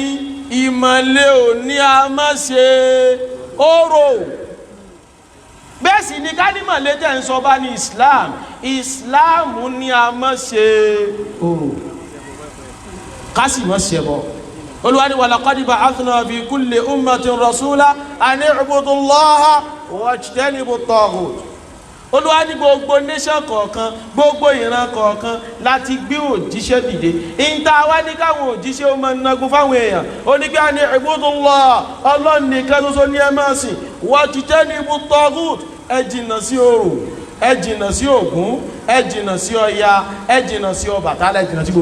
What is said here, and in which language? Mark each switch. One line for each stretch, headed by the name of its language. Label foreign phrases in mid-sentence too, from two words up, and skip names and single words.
Yoruba: ìmọ̀lẹ́ òní a máa ṣe orò bẹ́ẹ̀ sì ni kádìmọ̀lẹ́ tẹ̀ ń sọ bá ní Islam ní a máa ṣe orò kásì máa ṣe bọ́ Olúwa ní wa
Arabic: لقد بعثنا في كل أمة رسولا أن اعبدوا الله واجتنبوا الطاغوت
Yoruba: Olúwa ní gbogbo nation kọ̀ọ̀kan gbogbo ìran kọ̀ọ̀kan láti gbé òjíṣẹ́ dìde ìta wá ní káwọn òjíṣẹ́ ó máa nagun fáwọn èèyàn ó ní kí a ní ibudullah Ọlọ́run nìkan ṣoṣo ní ẹ máa sìn
Arabic: واجتنبوا الطاغوت
Yoruba: ẹ jìnnà sí orò ẹ jìnnà sí Ògún ẹ jìnnà sí Ọya ẹ jìnnà sí Ọbàtálá ẹ jìnnà sí